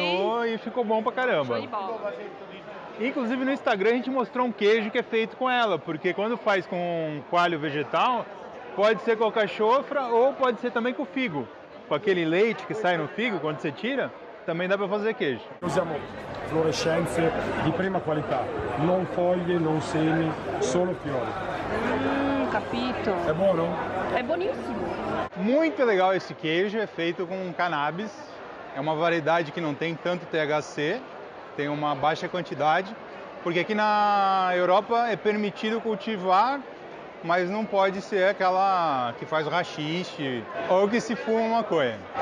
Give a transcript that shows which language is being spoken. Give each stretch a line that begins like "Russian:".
Portuguese: Cozinhou e ficou bom pra caramba. Show de bola. Inclusive no Instagram a gente mostrou um queijo que é feito com ela, porque quando faz com coalho vegetal, pode ser com alcachofra ou pode ser também com figo. Com aquele leite que sai no figo quando você tira, também dá pra fazer queijo.
Italian: Usiamo fluorescenze di prima qualità, non foglie, non semi, solo fiori. Capito. È buono?
Portuguese: É boníssimo. Muito legal esse queijo, é feito com cannabis. É uma variedade que não tem tanto THC, tem uma baixa quantidade, porque aqui na Europa é permitido cultivar, mas não pode ser aquela que faz o haxixe ou que se fuma maconha.